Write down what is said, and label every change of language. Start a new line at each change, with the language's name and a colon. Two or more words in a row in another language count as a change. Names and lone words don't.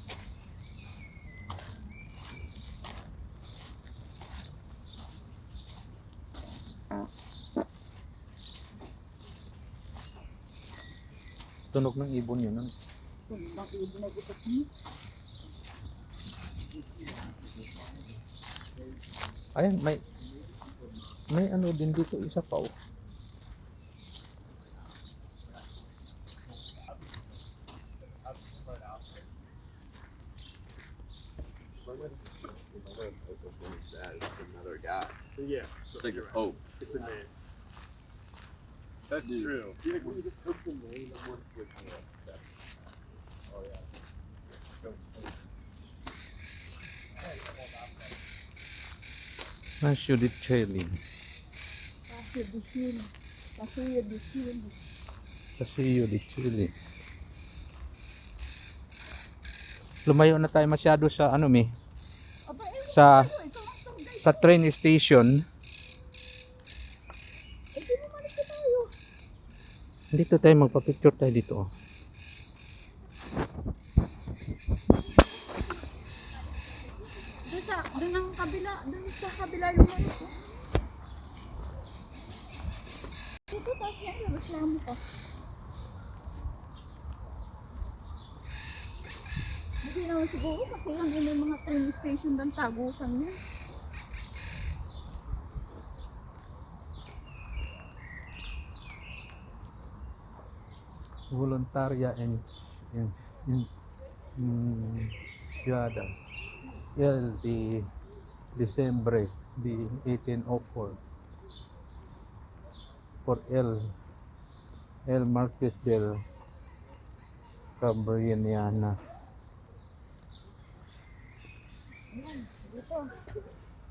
Filipino: Tunog ng ibon yun. Ano? Kung bang ibon na gutok mo. Ayan, may ano din dito isa pa oh.
English: Another guy. Yeah, It's like your hope. it's a man. That's true.
Filipino: Nasyo di Chile. Pasuyo di Chile. Paseo di Chile. Lumayo na tayo masyado sa ano mi. Aba, Sa ito ang tour guide. sa train station. Eh, di naman ito tayo. Dito tayo magpa-picture tayo dito. Oh. Doon ang kabila, doon sa kabila yung ano ko. Dito, taas yan, yung reklamo ka. Hindi naman siguro kasi lang yun yung mga train station doon, tagusan niya.
Spanish: Voluntaria in Ciudad el de Diciembre de 1804 por el Marqués del Cabriniana.
Filipino: Yan, dito.